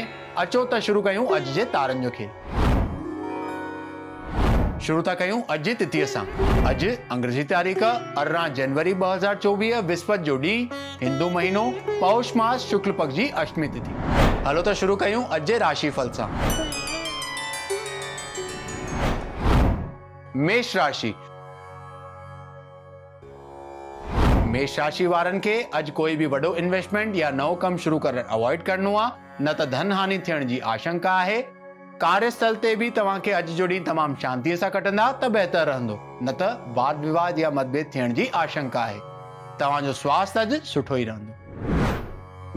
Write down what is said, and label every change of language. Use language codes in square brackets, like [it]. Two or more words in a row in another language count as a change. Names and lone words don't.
[sd] अचो त शुरू कयूं अॼु जे तारनि जो खेल। शुरू था कयूं अॼु जी तिथीअ सां। अॼु अंग्रेजी तारीख़ 18 जनवरी 2024 विस्पत जो ॾींहुं, हिंदू महीनो पौष मास शुक्ल पक्ष जी अष्टमी तिथि। हलो त शुरू कयूं अॼु जे राशिफल सां। मेष राशि। मेष राशि वारनि खे अॼु कोई बि वॾो इन्वेस्टमेंट या नओं कमु शुरू करणु अवॉइड करणो आहे, न त धन हानि थियण जी आशंका आहे। कार्यस्थल ते बि तव्हांखे अॼु जो ॾींहुं तमामु शांतीअ सां कटंदा त बहितर रहंदो, न त वाद विवाद या मतभेद थियण जी आशंका आहे। तव्हांजो स्वास्थ्य अॼु सुठो ई रहंदो।